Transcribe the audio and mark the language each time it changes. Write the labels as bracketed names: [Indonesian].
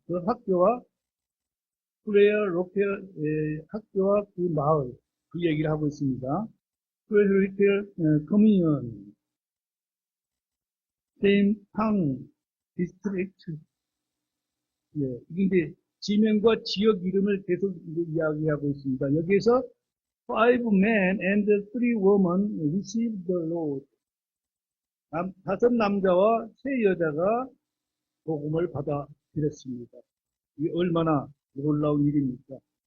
[Korean] 그 학교와, [English] prayer local, [Korean] 학교와 그 마을, 그 얘기를 하고 있습니다. [English] prayer local communion. same town, district. [Korean] 예, 이게 이제 지명과 지역 이름을 계속 이제 이야기하고 있습니다. 여기에서 [English] five men and three women received the Lord. [Korean] 다섯 남자와 세 여자가 복음을 받아들였습니다. 이게 얼마나 놀라운 일입니까?